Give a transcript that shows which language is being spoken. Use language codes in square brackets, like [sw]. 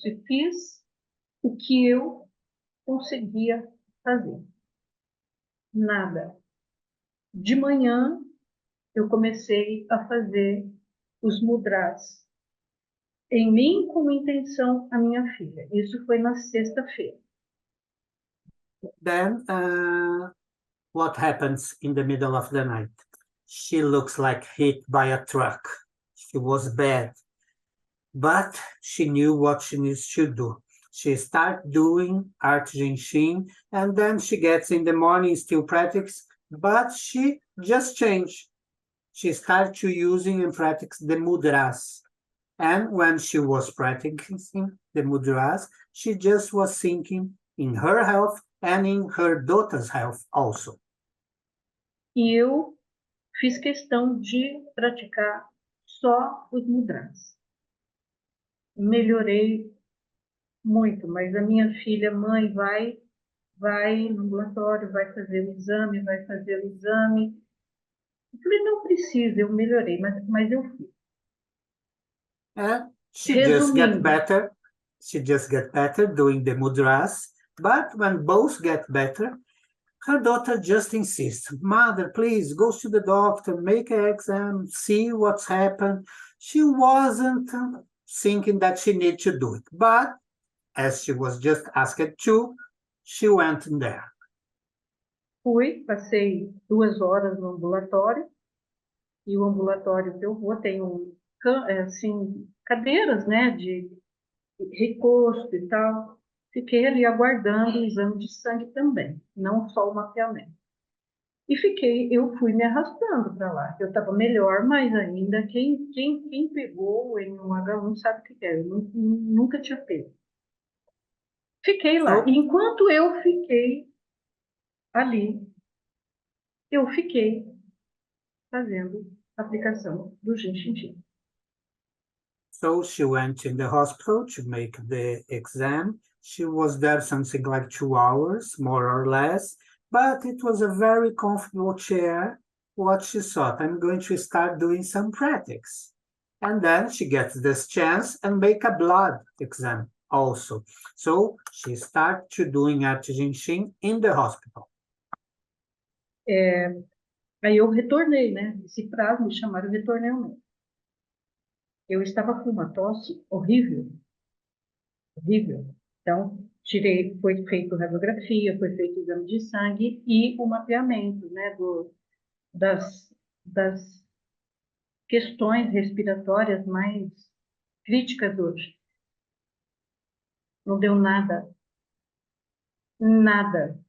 [pt] E fiz o que eu conseguia fazer. Nada. De manhã, eu comecei a fazer os mudras em mim com intenção a minha filha. Isso foi na sexta-feira. [en] Then, what happens in the middle of the night? She looks like hit by a truck. She was bad, but she knew what she needs to do. She starts doing art Jinshin, and then she gets in the morning, still practice, but she just changed. She started to using and practice the mudras. And when she was practicing the mudras, she just was thinking in her health and in her daughter's health also. [pt] E eu fiz questão de praticar só os mudras. Melhorei muito, mas a minha filha, mãe, vai no ambulatório, vai fazer o exame. Eu falei, não precisa, eu melhorei, mas eu fui. [en] And she just get better. She just get better doing the mudras. But when both get better, her daughter just insists, Mother, please go to the doctor, make an exam, see what's happened. She wasn't thinking that she needed to do it. But as she was just asked to, she went in there. [pt] Fui, passei 2 horas no ambulatório, e o ambulatório que eu vou tem assim, cadeiras, né, de recosto e tal. Fiquei ali aguardando o exame de sangue também, não só o mapeamento. E eu fui me arrastando para lá. Eu estava melhor, mas ainda quem pegou o N1H1 sabe o que é. Eu nunca tinha pego. Fiquei lá. E enquanto eu fiquei ali, eu fiquei fazendo a aplicação do Jinshin. [en] So she went in the hospital to make the exam. She was there something like 2 hours, more or less, but it was a very comfortable chair. What she thought, I'm going to start doing some practice. And then she gets this chance and make a blood exam also. So she started to doing art Jinshin in the hospital. [pt] Aí eu retornei, né? Esse prazo me chamaram, eu retornei ao médico. Eu estava com uma tosse horrível. Então, foi feito radiografia, foi feito exame de sangue e o mapeamento, né, das questões respiratórias mais críticas hoje. Não deu nada. Nada.